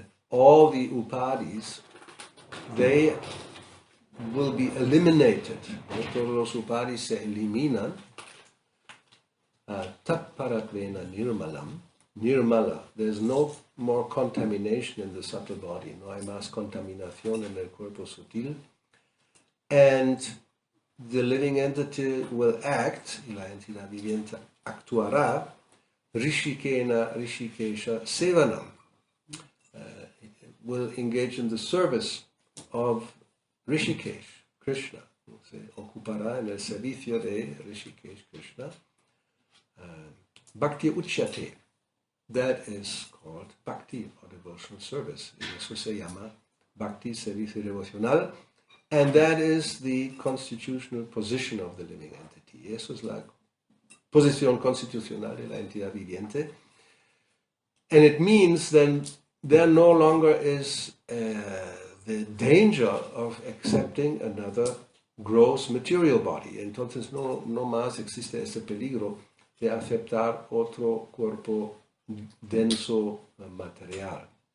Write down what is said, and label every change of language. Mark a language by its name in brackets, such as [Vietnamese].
[English] All the upadis, they will be eliminated. [Spanish] Todos los upadis se eliminan. [Sanskrit] Tat paratvena nirmalam. Nirmala. [English] There's no more contamination in the subtle body. [Spanish] No hay más contaminación en el cuerpo sutil. [English] And the living entity will act, [Spanish] y la entidad viviente actuará, [Sanskrit] rishikena rishikesha sevanam. [English] Will engage in the service of Rishikesh, Krishna. [Spanish] Se ocupará en el servicio de Rishikesh, Krishna. [Sanskrit] Bhakti uchyate. [English] That is called Bhakti, or devotional service. [Spanish] Y eso se llama Bhakti, servicio devocional. [English] And that is the constitutional position of the living entity. [Spanish] Eso es la posición constitucional de la entidad viviente. [English] And it means then there no longer is the danger of accepting another gross material body. [Spanish] Entonces no más existe ese peligro de aceptar otro cuerpo denso material.